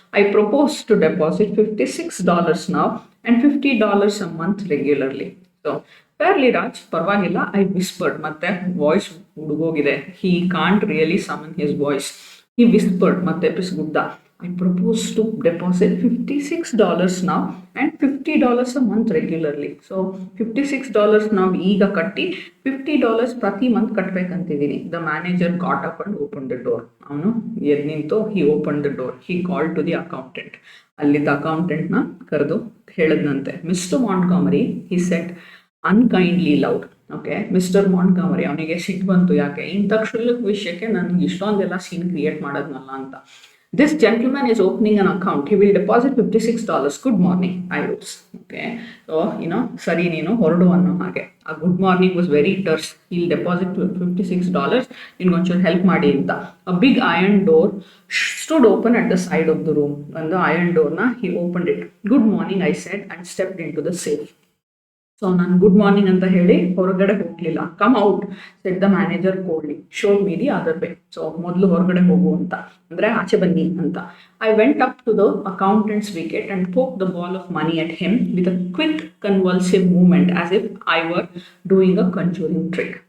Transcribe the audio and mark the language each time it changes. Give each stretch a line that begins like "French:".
English: I propose to deposit $56 now and $50 a month regularly. So fairly large,
Kannada: ಪರವಾಗಿಲ್ಲ.
English: I whispered.
Kannada: ಮತ್ತೆ voice ಹುಡುಗೋಗಿದೆ.
English: He can't really summon his voice. He whispered,
Kannada: ಮತ್ತೆ ಪಿಸ್ಗುಡ್ದ.
English: I propose to deposit $56 now and $50 a month regularly.
Kannada: So $56 ನಾವು ಈಗ ಕಟ್ಟಿ $50 ಪ್ರತಿ month ಕಟ್ಟಬೇಕಂತಿದ್ದೀನಿ.
English: The manager got up and open the door.
Kannada: ಅವನು ಎದ್ದು ನಿಂತು,
English: He open the door. He called to the accountant.
Kannada: ಅಲ್ಲಿದ್ದ ಅಕೌಂಟೆಂಟ್ನ ಕರೆದು ಹೇಳಿದ್ನಂತೆ,
English: Mister Montgomery, he said unkindly loud.
Kannada: Okay, mister ಮಾಂಟ್ಗಾಮರಿ. ಅವನಿಗೆ ಸಿಟ್ಟು ಬಂತು. ಯಾಕೆ ಇಂಥ ಕ್ಷುಲ್ಲಕ ವಿಷಯಕ್ಕೆ ನನಗೆ ಇಷ್ಟೊಂದೆಲ್ಲ ಸೀನ್ ಕ್ರಿಯೇಟ್ ಮಾಡೋದ್ನಲ್ಲ ಅಂತ.
English: This gentleman is opening an account. He will deposit $56. Good morning, I rose. Okay.
Kannada: So, ಸರಿ ನೀನು ಹೊರಡು ಅನ್ನೋ ಹಾಗೆ.
English: A good morning was very terse.
Kannada: ಇಲ್ಲಿ ಡೆಪಾಸಿಟ್ $56 ನಿನ್ಗೊಂಚೂರು ಹೆಲ್ಪ್ ಮಾಡಿ ಅಂತ.
English: A big iron door stood open at the side of the room. ಒಂದು iron doorನ he opened it. Good morning, I said and stepped into the safe.
Kannada: So ನಾನು good morning ಅಂತ ಹೇಳಿ ಹೊರಗಡೆ ಹೋಗ್ಲಿಲ್ಲ.
English: Come out said the manager coldly, showed me the other way.
Kannada: So ಮೊದಲು ಹೊರಗಡೆ ಹೋಗು ಅಂತ, ಅಂದ್ರೆ ಆಚೆ ಬನ್ನಿ ಅಂತ.
English: I went up to the accountant's wicket and poke the ball of money at him with a quick convulsive movement as if I were doing a conjuring trick.